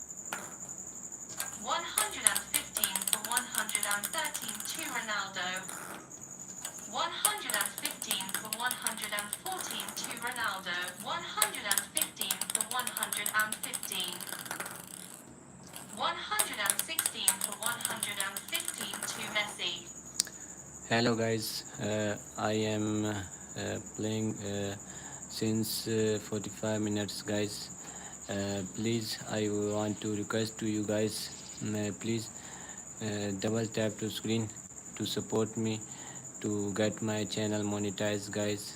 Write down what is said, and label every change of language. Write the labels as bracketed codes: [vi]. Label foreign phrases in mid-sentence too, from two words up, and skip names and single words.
[en] 115 for 113 to Ronaldo. 115 for 114 to Ronaldo. 115 for 115. 116 for 115 to Messi. Hello guys, I am playing since 45 minutes guys. Please, I want to request to you guys, please double tap to screen to support me to get my channel monetized guys.